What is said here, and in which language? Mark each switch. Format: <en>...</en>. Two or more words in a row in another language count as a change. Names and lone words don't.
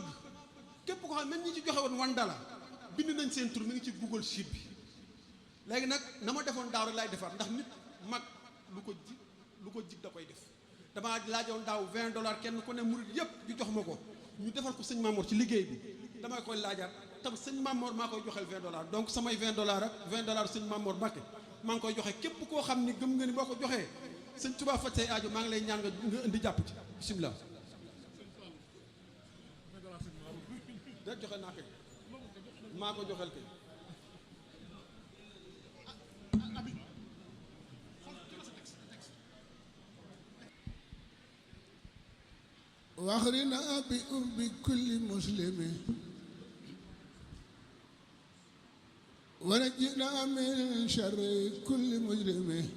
<wo>képp ko xam même ñi ci joxe woon $1 bind nañ seen tur mi ngi ci Google Sheet bi léegi nag na ma defoon daaw rek laay defaat ndax nit mag lu ko jig da koy def damaa laajoon daaw $20 kenn ku ne murid yëpp ñu jox ma ko ñu defal ko sëñ Mamor ci liggéey bi damay koy laajaat tam sëñ Mamor maa koy joxeel $20 donc samay $20 ak $20 sëñ Mamor Mbàkke maa ngi koy joxe képp koo xam ni gëm nga ni boo ko joxee sëñ Tuubaa faj say aajo maa ngi lay ñaan nga indi jàpp ci bisimilah. da joxe naa kay maa ko joxeel kay.</wo> <ar>واخرنا بكل مسلم ونجنا من شر كل مجرم</ar>